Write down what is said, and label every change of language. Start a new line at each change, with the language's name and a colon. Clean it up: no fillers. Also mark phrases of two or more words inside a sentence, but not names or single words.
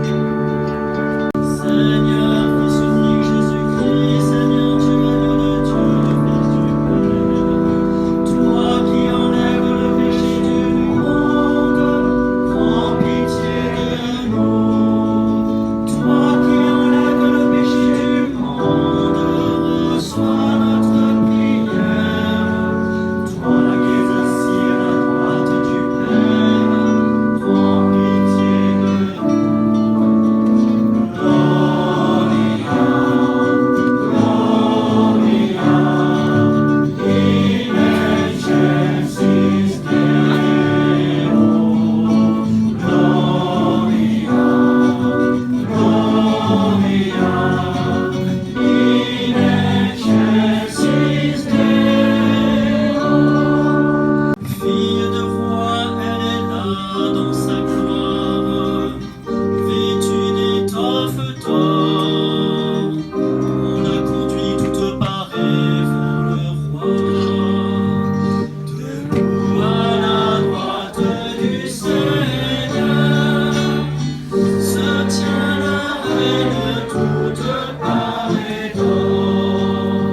French: Seigneur, fils unique Jésus-Christ, Seigneur Dieu, agneau de Dieu, Fils du Père, toi qui enlèves le péché du monde, prends pitié de nous. Toi qui enlèves le péché du monde, reçois notre prière. Toi qui es assis à la droite du Père, prends pitié de nous.
Latin: Gloria, Gloria, in excelsis Deo. Gloria, Gloria, in excelsis Deo.
French: Fille de roi, elle est là dans sa gloire, vêtue d'étoffe d'or. On la conduit toute parée vers le roi. Debout à la droite du Seigneur se tient la reine toute parée d'or.